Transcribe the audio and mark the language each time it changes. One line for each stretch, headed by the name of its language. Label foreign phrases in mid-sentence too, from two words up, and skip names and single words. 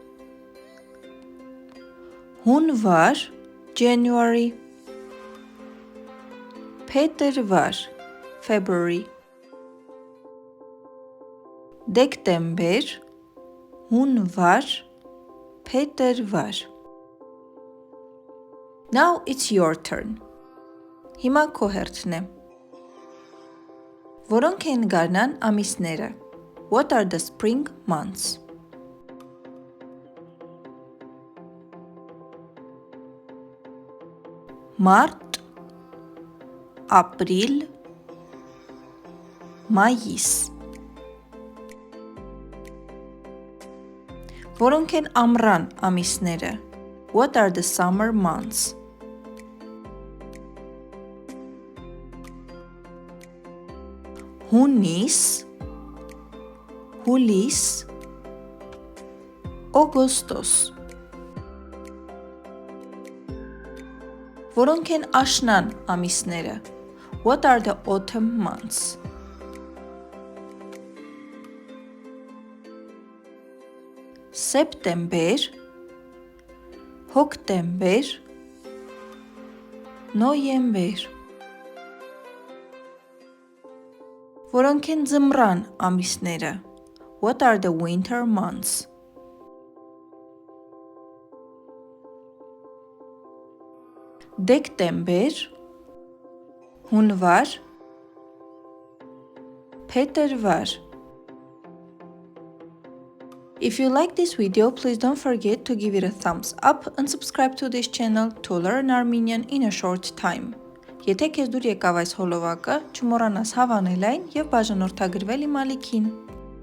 Armenian: Հունվար, January. Փետրվար, February. Դեկտեմբեր, հունվար, փետրվար.
English: Now it's your turn.
Armenian: Հիմա քո հերթն է։ Որոնք են գարնան ամիսները?
English: What are the spring months?
Armenian: Մարտ, ապրիլ, մայիս. Որոնք են ամռան ամիսները?
English: What are the summer months?
Armenian: Հունիս, հուլիս, օգոստոս. Որոնք են աշնան ամիսները?
English: What are the autumn months?
Armenian: Սեպտեմբեր, հոկտեմբեր, նոյեմբեր. Որոնք են ձմռան ամիսները?
English: What are the winter months?
Armenian: Դեկտեմբեր, հունվար, փետրվար.
English: If you like this video, please don't forget to give it a thumbs up and subscribe to this channel to learn Armenian in a short time.
Armenian: Եթե քեզ դուր եկավ այս հոլովակը, չմոռանաս հավանել այն և բաժանորդագրվել իմ ալիքին։